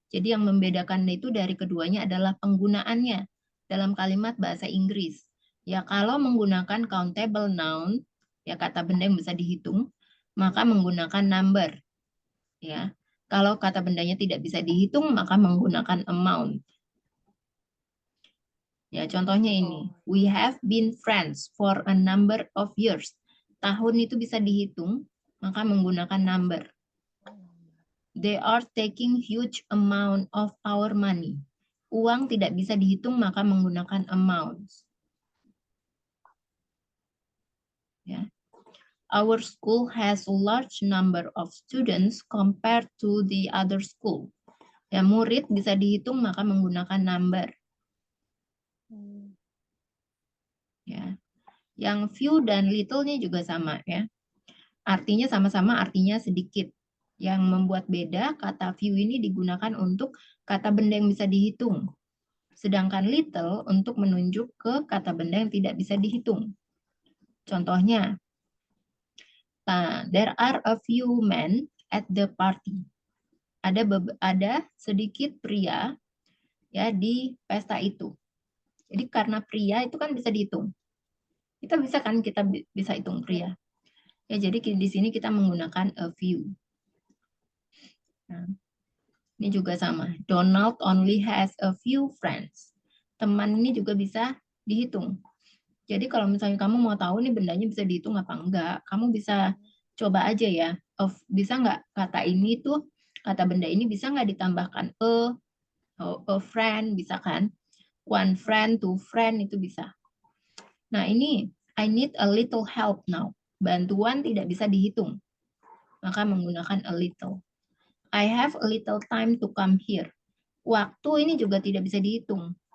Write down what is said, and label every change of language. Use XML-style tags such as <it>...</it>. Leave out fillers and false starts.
<id>Jadi yang membedakan itu dari keduanya adalah penggunaannya dalam kalimat bahasa Inggris. Ya, kalau menggunakan countable noun, ya kata benda yang bisa dihitung, maka menggunakan number. Ya. Kalau kata bendanya tidak bisa dihitung, maka menggunakan amount. Ya, contohnya ini.</id> <en>We have been friends for a number of years.</en> <id>Tahun itu bisa dihitung, maka menggunakan number.</id> <en>They are taking huge amount of our money.</en> <id>Uang tidak bisa dihitung, maka menggunakan amounts. Ya.</id> <en>Our school has a large number of students compared to the other school.</en> <id>Ya, murid bisa dihitung, maka menggunakan number. Ya. Yang few dan little-nya juga sama ya. Artinya sama-sama artinya sedikit. Yang membuat beda, kata few ini digunakan untuk kata benda yang bisa dihitung. Sedangkan little untuk menunjuk ke kata benda yang tidak bisa dihitung. Contohnya,</id> <en>there are a few men at the party.</en> <id>Ada sedikit pria ya di pesta itu. Jadi karena pria itu kan bisa dihitung. Kita bisa hitung pria. Ya, jadi di sini kita menggunakan a few. Nah, ini juga sama.</id> <en>Donald only has a few friends.</en> <id>Teman ini juga bisa dihitung. Jadi kalau misalnya kamu mau tahu nih bendanya bisa dihitung apa enggak, kamu bisa coba aja ya. Bisa nggak kata ini tuh, kata benda ini bisa nggak ditambahkan a friend, bisa kan?</id> <en>One friend, two friend,</en> <id>itu bisa. Nah ini,</id> <en>I need a little help now.</en> <id>Bantuan tidak bisa dihitung. Maka menggunakan a little.</id> <en>I have a little time to come here.</en> <id>Waktu ini juga tidak bisa dihitung.</id>